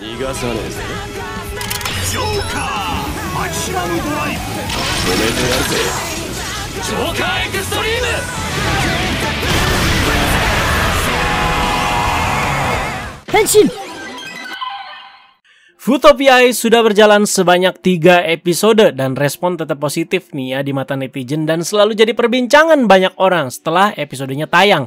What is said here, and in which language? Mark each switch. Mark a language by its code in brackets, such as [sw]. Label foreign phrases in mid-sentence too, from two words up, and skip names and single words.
[ja] 逃がさねえぜ。ジョーカーマキシマムドライブ。止めてやるぜ。ジョーカーエクストリーム。 Henshin! [id] Futopia sudah berjalan sebanyak 3 episode dan respon tetap positif nih ya di mata netizen dan selalu jadi perbincangan banyak orang setelah episodenya tayang.